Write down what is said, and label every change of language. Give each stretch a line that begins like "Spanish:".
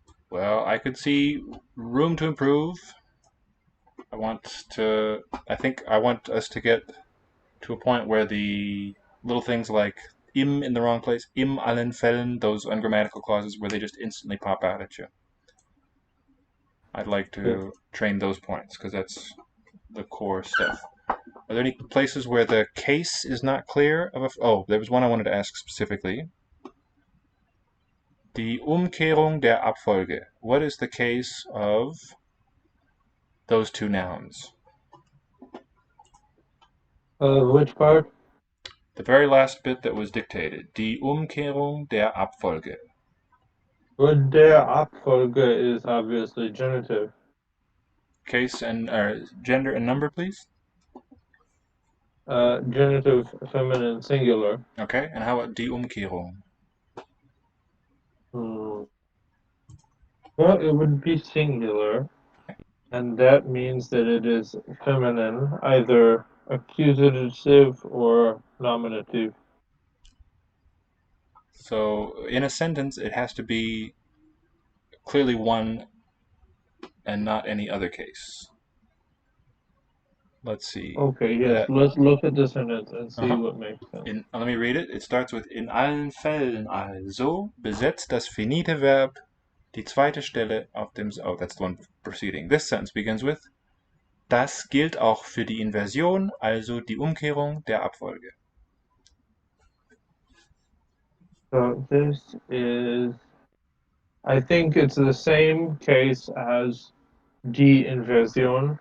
English: Well, I could see room to improve. I think I want us to get to a point where the little things like im in the wrong place,
German: im allen Fällen,
English: those ungrammatical clauses where they just instantly pop out at you. I'd like to train those points because that's the core stuff. Are there any places where the case is not clear? Oh, there was one I wanted to ask specifically.
German: Die Umkehrung der Abfolge.
English: What is the case of those two nouns? which part? The very last bit that was dictated.
German: Die Umkehrung der Abfolge.
English: Would
German: der Abfolge
English: is obviously genitive. Case and gender and number, please. Genitive feminine singular. Okay, and how about
German: die Umkehrung?
English: Well, it would be singular, and that means that it is feminine, either accusative or nominative. So in a sentence, it has to be clearly one and not any other case. Let's see. Okay, yes. Let's look at the sentence and see what makes sense. Let me read it. It starts with
German: in allen Fällen also besetzt das finite Verb die zweite Stelle auf dem...
English: Oh, that's the one preceding. This sentence begins with
German: das gilt auch für die Inversion, also die Umkehrung der Abfolge.
English: So this is, I think it's the same case as
German: die Inversion,